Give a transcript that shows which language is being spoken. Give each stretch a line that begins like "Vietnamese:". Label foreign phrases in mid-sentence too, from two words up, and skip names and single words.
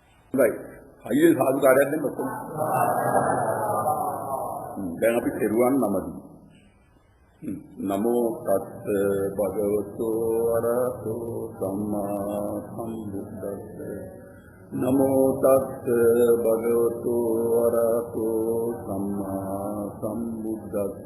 Sinhala: හොඳයි. අයියේ සාදුකාරයක් දෙන්න ඔක්කොම. දැන් අපි තෙරුවන් නමදී.
Pali: නමෝ තස්ස භගවතු අරහතෝ සම්මා සම්බුද්දස්ස. නමෝ තස්ස භගවතු අරහතෝ සම්මා සම්බුද්දස්ස.